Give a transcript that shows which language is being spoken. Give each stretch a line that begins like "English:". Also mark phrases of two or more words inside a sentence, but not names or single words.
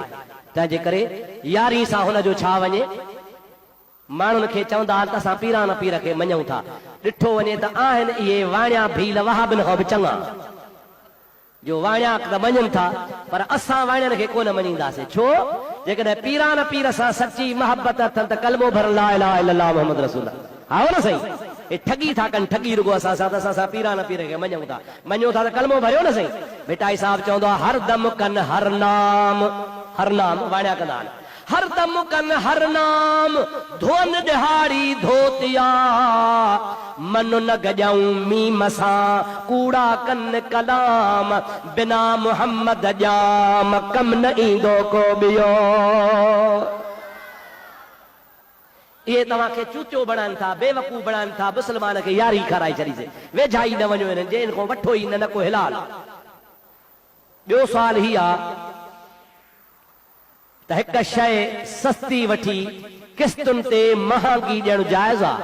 Sindhi: तंहिंजे करे 11 सां हुनजो छा वञे? माण्हुनि खे चवंदा त असां पीरान पीर खे मञूं था। ॾिठो वञे त आहिनि इहे वाणिया भील वहाबिन खां बि चङा, जो वाणिया त मञनि था, पर असां वाणियनि खे कोन मञींदासीं। छो? जेकॾहिं पीरान पीर सां सची मोहबत अथनि त कलमो भर
Arabic: لا إله إلا الله محمد رسول الله.
Sindhi: हा न सही? हे ठगी था कनि, ठगी रुगो असां सां, त असां पीरान पीर खे मञूं था। मञूं था त कलमो भरियो न सही। बेटाई साहब चवंदो आहे हर दम कनि हर नाम, हर नाम वाणिया कंदा आहिनि। हर दम कन हर नाम, धोन दिहाड़ी धोतिया, मन न गजाऊं मीम सां, कूड़ा कन कलाम, बिना मुहम्मद जाम कम न ईंदो को ॿियो। इहे तव्हांखे चूचो बणाइनि था, बेवकूफ़ बणाइनि था, मुस्लमान खे यारी खाराए छॾीसे। वेझाई न वञो हिननि जे, इन खां वठो ई न को हिलाल। ॿियो सुवाल ही आहे त हिक शइ सस्ती वठी किस्तुनि ते महांगी ॾियणु जाइज़ आहे?